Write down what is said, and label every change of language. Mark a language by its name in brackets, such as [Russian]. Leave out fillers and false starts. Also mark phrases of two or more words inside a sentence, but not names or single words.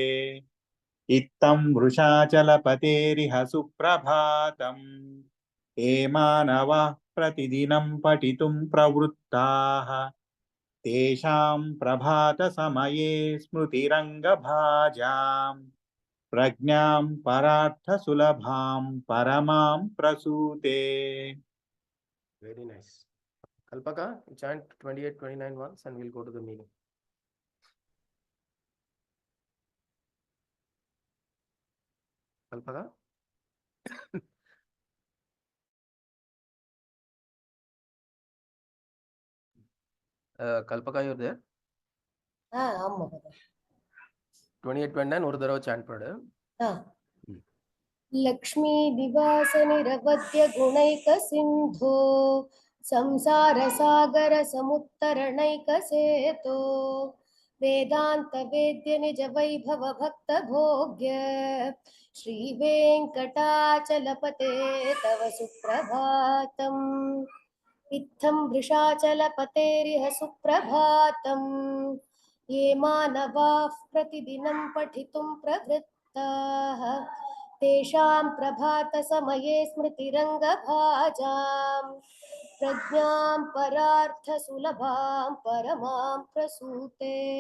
[Sanskrit] इत्थं वृषाचलपतेरिह सुप्रभातम् ये मानवाः प्रतिदिनं पठितुं प्रवृत्ताः तेषां प्रभातसमये स्मृतिरङ्गभाजाम् प्रज्ञां परार्थसुलभां परमां प्रसूते. [English] Very nice. Kalpaka, chant 28, 29 once and we'll go to the meaning. Kalpaka? Kalpaka, you're there? [Tamil] ஆம் மகோதய. 28, 29 ஒரு தடவை chant பண்ணு. [Sanskrit] लक्ष्मी निवास निरवध्य गुणैक सिंधो संसार सागर समुत्तरणैक सेतो वेदांत वेद्य निज वैभव भक्त भोग्य श्री वेंकटाचलपते तव सुप्रभातम् इत्थं वृषाचलपतेरिह सुप्रभातम् ये मानवाः प्रतिदिनं पठितुं प्रवृत्ताः तेषां प्रभातसमये स्मृतिरङ्गभाजां प्रज्ञां परार्थसुलभां परमां प्रसूते.